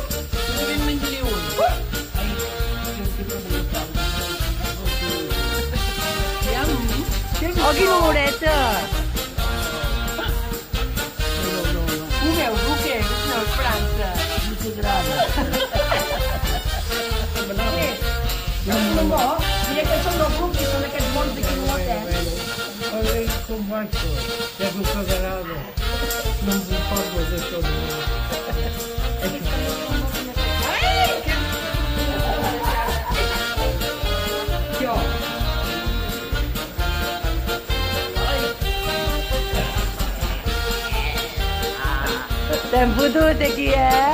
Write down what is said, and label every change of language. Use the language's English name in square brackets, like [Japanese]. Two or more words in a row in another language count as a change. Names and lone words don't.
[Catalan] Jo ben menjaré un. Oh, quina oloreta! Ho veus, o què? No, França. No t'agrada. És un bombó? Mira que són del grup i són aquests bons d'aquí d'Olot, eh? [Portuguese] Olha como vai ser. É do sagrado. Não me importa de todo. [Catalan] Jo. T'hem fotut aquí, eh?